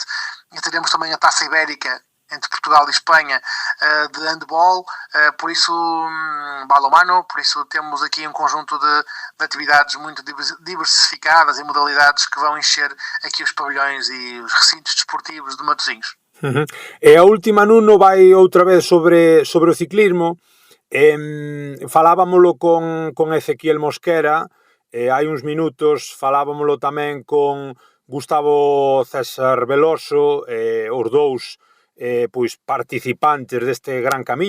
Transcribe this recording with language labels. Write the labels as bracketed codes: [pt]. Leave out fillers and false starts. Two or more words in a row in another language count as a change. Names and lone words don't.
[pt] E teremos também a Taça Ibérica entre Portugal e Espanha de handball, por isso balonmano, por isso temos aqui um conjunto de atividades muito diversificadas e modalidades que vão encher aqui os pavilhões e os recintos desportivos de Matosinhos. [gl] E a última, Nuno, vai outra vez sobre o ciclismo. Falábamolo con Ezequiel Mosquera, hai uns minutos falábamolo tamén con Gustavo César Veloso, os dous pois participantes deste gran camiño.